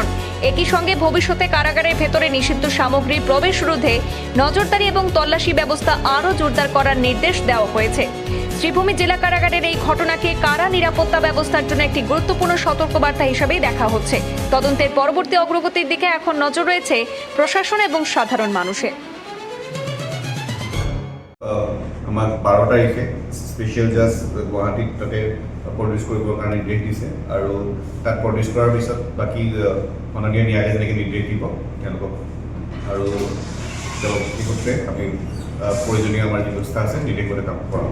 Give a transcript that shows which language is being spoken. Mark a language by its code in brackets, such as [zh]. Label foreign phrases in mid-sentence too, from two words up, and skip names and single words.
[bn] একই সঙ্গে ভবিষ্যতে কারাগারের ভেতরে নিষিদ্ধ সামগ্রীর প্রবেশ রোধে নজরদারি এবং তল্লাশি ব্যবস্থা আরও জোরদার করার নির্দেশ দেওয়া হয়েছে। শ্রীভূমি জেলা কারাগারের এই ঘটনাকে কারা নিরাপত্তা ব্যবস্থার জন্য একটি গুরুত্বপূর্ণ সতর্কবার্তা হিসেবেই দেখা হচ্ছে। তদন্তের পরবর্তী অগ্রগতির দিকে এখন নজর রয়েছে প্রশাসন এবং সাধারণ মানুষের। [as] আমার 12 তাৰিখে [en] special judge [as] গুৱাহাটীত তাতে প্ৰডিউচ কৰিবৰ কাৰণে নিৰ্দেশ দিছে আৰু তাত প্ৰডিউচ কৰাৰ পিছত বাকী মাননীয় ন্যায়ালয়ে যেনেকৈ নিৰ্দেশ দিব তেওঁলোকক আৰু ইতিমধ্যে আমি প্ৰয়োজনীয় আমাৰ যি ব্যৱস্থা আছে নিৰ্দেশমতে কাম কৰাম।